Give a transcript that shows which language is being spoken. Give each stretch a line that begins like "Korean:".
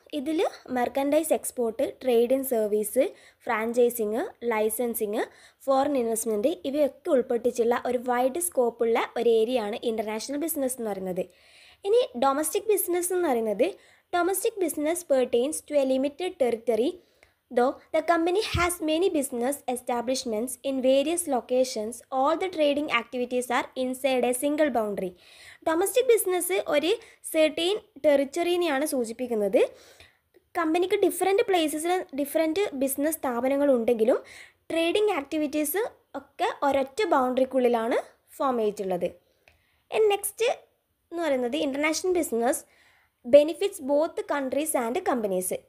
Malayalam: ഇതിൽ merchandise export, trade in service, franchising, licensing, foreign investment ഇവയൊക്കെ ഉൾപ്പെട്ടിട്ടുള്ള ഒരു വൈഡ് സ്കോപ്പുള്ള ഒരു ഏരിയയാണ് ഇൻ്റർനാഷണൽ ബിസിനസ് എന്ന് പറയുന്നത്. ഇനി ഡൊമസ്റ്റിക് ബിസിനസ് എന്ന് പറയുന്നത്,
English: Domestic business pertains to a limited territory. Though the company has many business establishments in various locations, all the trading activities are inside a single boundary.
Malayalam: Domestic business ഒരു certain ടെറിറ്ററിനെയാണ് സൂചിപ്പിക്കുന്നത്. കമ്പനിക്ക് different പ്ലേസസിൽ different business സ്ഥാപനങ്ങളുണ്ടെങ്കിലും trading activities ഒക്കെ ഒരൊറ്റ ബൗണ്ടറിക്കുള്ളിലാണ് form ചെയ്തിട്ടുള്ളത്.
English: next
Malayalam: എന്ന് പറയുന്നത്
English: International business benefits both countries and companies.